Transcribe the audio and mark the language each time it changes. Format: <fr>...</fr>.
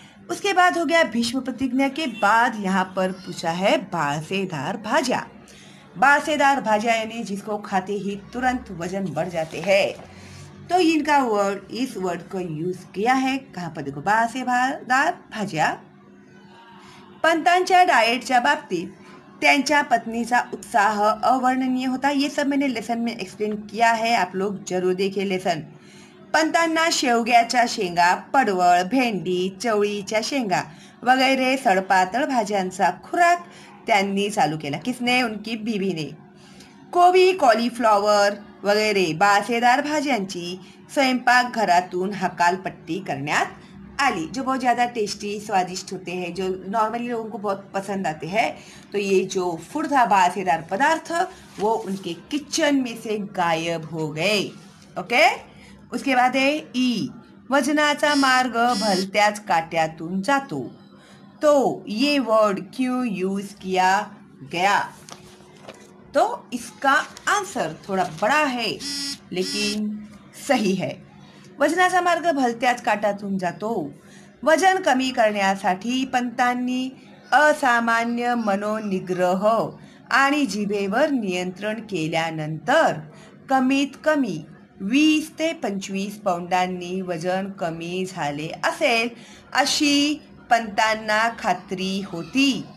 <hi>उसके बाद हो गया भीष्म प्रतिज्ञा के बाद यहाँ पर पूछा है बासेदार भाज्या। बासेदार भाज्या यानी जिसको खाते ही तुरंत वजन बढ़ जाते हैं। तो इनका वर्ड, इस वर्ड को यूज किया है कहाँ पर, देखो, बासेदार भाज्या।</hi> <mr>पंतांच्या डाएटच्या बाबतीत त्यांच्या पत्नीचा उत्साह अवर्णनीय होता।</mr> <hi>ये सब मैंने लेसन में एक्सप्लेन किया है, आप लोग जरूर देखिए लेसन।</hi> <mr>पंतांना शेवग्याच्या शेंगा, पडवळ, भेंडी, चवळीच्या शेंगा वगैरे सडपातळ भाज्यांचा खुराक त्यांनी चालू केला।</mr> <hi>किसने? उनकी बीवी ने।</hi> <mr>कोबी, कॉलीफ्लॉवर वगैरे बासेदार भाज्यांची स्वयंपाकघरातून हकालपट्टी करण्यात आली,</mr> <hi>जो बहुत ज़्यादा टेस्टी स्वादिष्ट होते हैं, जो नॉर्मली लोगों को बहुत पसंद आते हैं। तो ये जो फूड था, बासेदार पदार्थ, वो उनके किचन में से गायब हो गए। ओके। उसके बाद है</hi> <mr>ई, वजनाचा मार्ग भलत्याच काट्यातून जातो।</mr> <hi>तो ये वर्ड क्यों यूज किया गया? तो इसका आंसर थोड़ा बड़ा है लेकिन सही है।</hi> <mr>वजनाचा मार्ग भलत्याच काटातून जातो। वजन कमी करण्यासाठी पंतांनी असामान्य मनोनिग्रह आणि जिभेवर नियंत्रण केल्यानंतर कमीत कमी 20 ते 25 पौंडांनी वजन कमी झाले असेल अशी पंतांना खात्री होती।</mr>